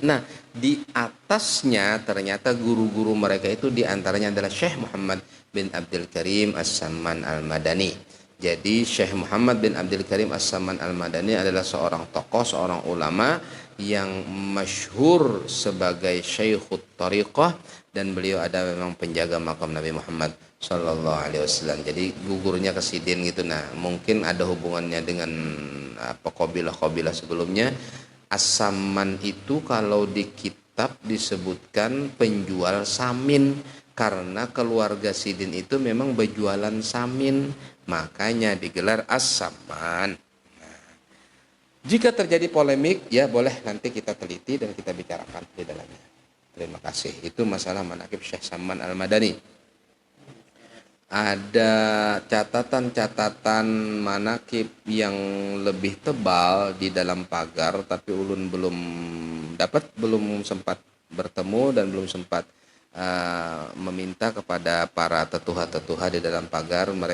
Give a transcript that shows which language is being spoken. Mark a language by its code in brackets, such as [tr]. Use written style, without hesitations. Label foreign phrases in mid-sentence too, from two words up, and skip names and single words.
[id] Nah, di atasnya ternyata guru-guru mereka itu diantaranya adalah Syekh Muhammad bin Abdul Karim As-Salman Al-Madani. Jadi Syekh Muhammad bin Abdul Karim As-Salman Al-Madani adalah seorang tokoh, seorang ulama yang masyhur sebagai [ar] شيخ الطريقة, [id] dan beliau ada memang penjaga makam Nabi Muhammad [ar] صلى الله عليه وسلم. [id] Jadi gugurnya ke Sidin gitu. Nah, mungkin ada hubungannya dengan kabilah-kabilah sebelumnya. As-Saman itu kalau di kitab disebutkan penjual samin, karena keluarga Sidin itu memang berjualan samin, makanya digelar As-Saman. Nah, jika terjadi polemik, ya boleh nanti kita teliti dan kita bicarakan di dalamnya. Terima kasih. Itu masalah manaqib Syekh Salman Al-Madani. Ada catatan-catatan manaqib yang lebih tebal di dalam pagar, tapi ulun belum sempat bertemu dan belum sempat meminta kepada para tetuha-tetuha di dalam pagar.